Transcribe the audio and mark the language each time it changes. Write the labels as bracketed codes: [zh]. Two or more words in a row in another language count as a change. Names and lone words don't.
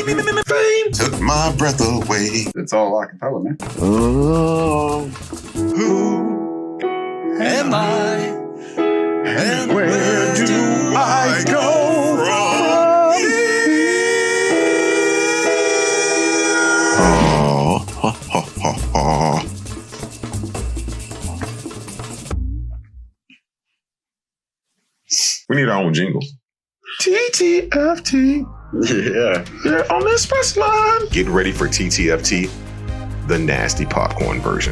[en] Fame took my breath away. It's all acapella, man. Oh, who Am I? and where do I go from here? Oh, ha, ha, ha, ha. We need our own jingle. TTFT. Yeah, on the express line. Get ready for TTFT, the nasty popcorn version.